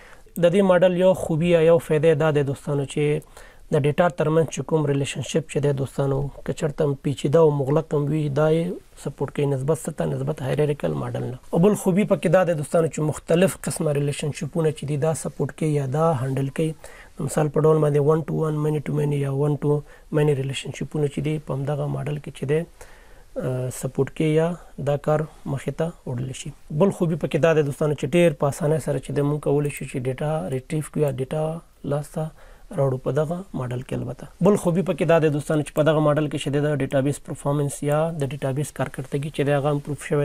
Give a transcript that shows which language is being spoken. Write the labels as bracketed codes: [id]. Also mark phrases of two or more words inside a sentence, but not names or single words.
[ps] د دې ماډل یو خوبي یا یو فایده دا دی دوستانو چې د ډیټا ترمنځ چې کوم ریلیشنشپ چې دی دوستانو که چېرته پیچیده او مغلق هم وي دا یې سپورټ کوي نسبت څه ته نسبت هایرارکل ماډل نه. او بل خوبي پکې دا دی دوستانو چې مختلف قسمه ریلیشنشپونه چې دي دا سپورټ کوي یا دا هنډل کوي. مثال په ډول باندې [en] 1 to 1 many to many [ps] یا [en] 1 to many [ps] ریلیشنشپونه چې دي په همدغه ماډل کې چې دی سپورټ کوي یا دا کار مخې ته وړلی شي. بل خوبي پکې دا دی دوستانو چې ډېر په اسانۍ سره چې دی موږ کولی شو چې ډیټا ریټریف کړو یا ډیټا لاسته راوړو په دغه ماډل کې. البته بل خوبي پکې دا دی دوستانو چې په دغه ماډل کې چې د ډیټابیس پرفارمنس یا د ډیټابیس کارکردګي چې دی هغه امپروف شوی دی.